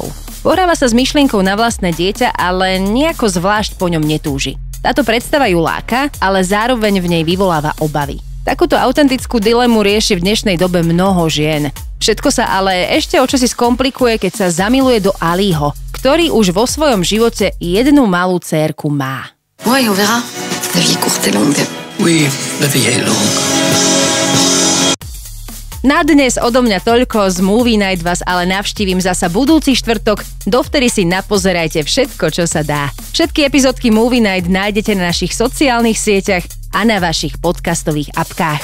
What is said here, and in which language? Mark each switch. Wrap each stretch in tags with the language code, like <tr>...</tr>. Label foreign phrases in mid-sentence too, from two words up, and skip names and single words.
<sk>Pohráva sa s myšlienkou na vlastné dieťa, ale nejako zvlášť po ňom netúži. Táto predstava ju láka, ale zároveň v nej vyvoláva obavy. Takúto autentickú dilemu rieši v dnešnej dobe mnoho žien. Všetko sa ale ešte o čosi skomplikuje, keď sa zamiluje do Aliho, ktorý už vo svojom živote jednu malú dcérku má.</sk> <fr>Ouais, on verra. La vie courte et longue. Oui, la vie est longue.</fr> <sk>Na dnes odo mňa toľko, z Movie Night vás ale navštívim zasa budúci štvrtok, dovtedy si napozerajte všetko, čo sa dá. Všetky epizódky Movie Night nájdete na našich sociálnych sieťach a na vašich podcastových apkách.</sk>